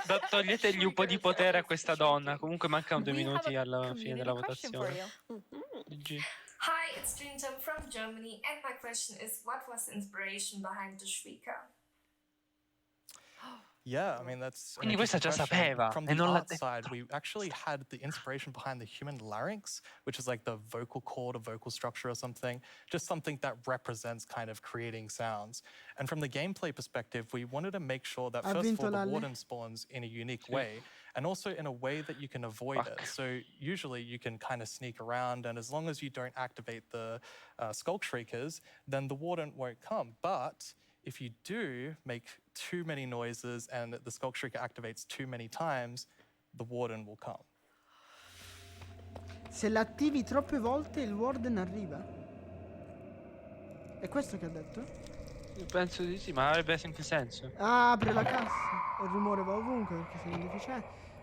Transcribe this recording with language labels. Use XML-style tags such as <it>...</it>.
<it>Toglietegli un po' di potere a questa donna. Comunque mancano 2 minuti alla fine della votazione. GG.</it> <en>Hi, it's Jinjam from Germany, and my question is, what was the inspiration behind the Shrieker? Yeah, I mean, that's an</en> <it>Quindi questa già</it> <en>interesting question.</en> <it>sapeva</it> <en>From</en> <it>e</it> <en>the</en> <it>non l'ha</it> <en>art side, we actually had the inspiration behind the human larynx, which is like the vocal cord or vocal structure or something, just something that represents kind of creating sounds. And from the gameplay perspective, we wanted to make sure that first of all, the warden spawns in a unique way, and also in a way that you can avoid it. So usually you can kind of sneak around, and as long as you don't activate the Skulk Shriekers, then the warden won't come. But if you do make too many noises and the Skulk Shrieker activates too many times, the warden will come.</en> <it>Se l'attivi troppe volte il warden arriva. È questo che ha detto? Io penso di sì, ma avrebbe anche senso. Ah, apre la cassa. Il rumore va ovunque perché sei un deficiente.</it>